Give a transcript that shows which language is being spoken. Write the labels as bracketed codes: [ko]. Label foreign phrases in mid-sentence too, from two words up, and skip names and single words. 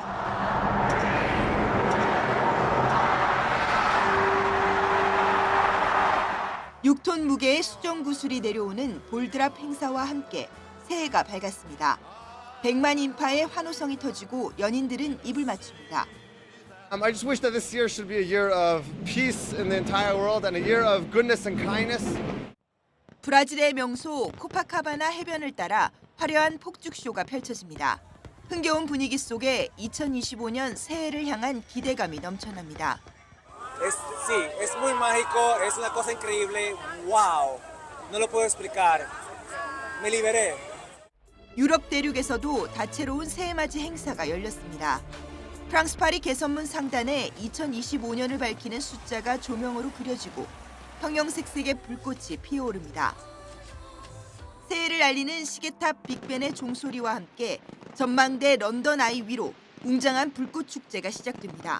[ko] 6톤 무게의 수정 구슬이 내려오는 볼드랍 행사와 함께 새해가 밝았습니다. 100만 인파의 환호성이 터지고 연인들은 입을 맞춥니다. [en] I just wish that this year should be a year of peace in the entire world and a year of goodness and kindness. [ko] 브라질의 명소 코파카바나 해변을 따라 화려한 폭죽쇼가 펼쳐집니다. 흥겨운 분위기 속에 2025년 새해를 향한 기대감이 넘쳐납니다. [es] Sí, es muy mágico, es una cosa increíble. Wow, no lo puedo explicar. Me liberé. [ko] 유럽 대륙에서도 다채로운 새해맞이 행사가 열렸습니다. 프랑스 파리 개선문 상단에 2025년을 밝히는 숫자가 조명으로 그려지고 형형색색의 불꽃이 피어오릅니다. 새해를 알리는 시계탑 빅벤의 종소리와 함께 전망대 런던 아이 위로 웅장한 불꽃 축제가 시작됩니다.